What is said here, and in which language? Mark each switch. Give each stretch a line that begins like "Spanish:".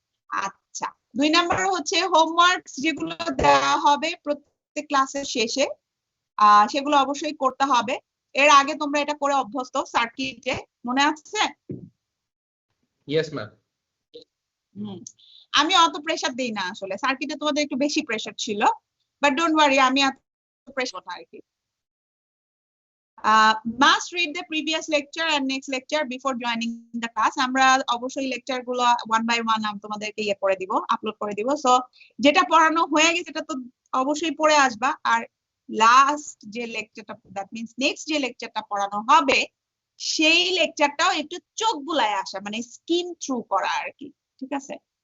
Bangla: আচ্ছা, 2 নাম্বার হচ্ছে হোমওয়ার্কস যেগুলো দেওয়া হবে প্রত্যেক ক্লাসের শেষে, সেগুলো অবশ্যই করতে হবে। এর আগে তোমরা এটা করে অভ্যস্ত সার্কিটে, মনে আছে?
English: Yes, ma'am.
Bangla: আমি অত প্রেসার দেই না আসলে, সার্কিটে তোমাদের একটু বেশি প্রেসার ছিল,
English: but don't worry,
Bangla: আমি এত প্রেসার না আর কি।
English: Must read the previous lecture and next lecture before joining the class.
Bangla: আমরা অবশ্যই লেকচার গুলো 1 by 1 আমি তোমাদেরকে ইয়ে করে দিব, আপলোড করে দিব। সো যেটা পড়ানো হয়ে গেছে সেটা তো অবশ্যই পড়ে আসবা, আর লাস্ট যে লেকচারটা, দ্যাট মিন্স নেক্সট যে লেকচারটা পড়ানো হবে সেই লেকচারটাও একটু চোখ বুলায় আসা, মানে স্কিম থ্রু করা আর কি। ঠিক আছে?